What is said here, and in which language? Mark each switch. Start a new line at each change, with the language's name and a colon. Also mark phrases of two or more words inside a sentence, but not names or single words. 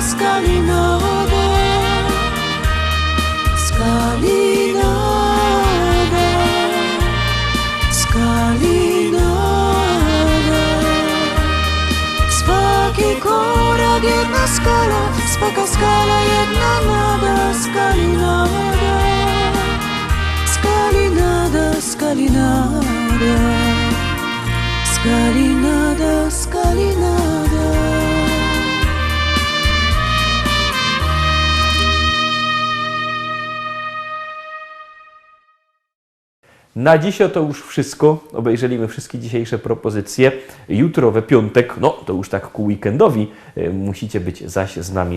Croatian: Skalinada, skalinada, skalinada, swaki korak, jedna skala, swaka skala, jedna nada. Skalinada, skalinada, skalinada, skalinada, skalinada.
Polish: Na dziś to już wszystko. Obejrzeliśmy wszystkie dzisiejsze propozycje. Jutro we piątek, no to już tak ku weekendowi, musicie być zaś z nami.